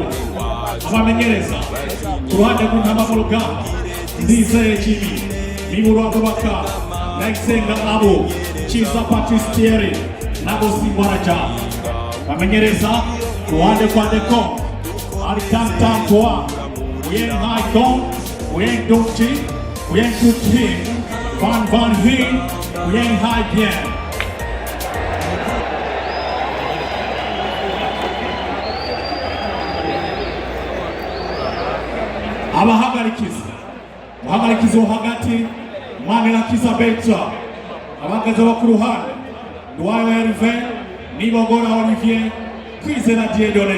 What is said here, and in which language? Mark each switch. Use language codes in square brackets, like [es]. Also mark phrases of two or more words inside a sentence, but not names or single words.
[rn] Abamenyereza ku ruhande rw'Intamba mu Rugamba Ndizeye Jimmy, Miburu Abubakar, Naisenga Abo, Chiza Patristieri, Nabo Simbaraja. Bamenyereza ku ruhande kwa Cong ari Tantam Toa, Uyen Hai Kong, Uyen Dokti, Uyen Tuti, Van Hin, Uyen Hai Bien. Abahagarikizi wo hagati Manirakiza Bertra, abagaze bo ku ruhande Ndwayo Herve, Nibogora Olivier, Kwizera Diedone.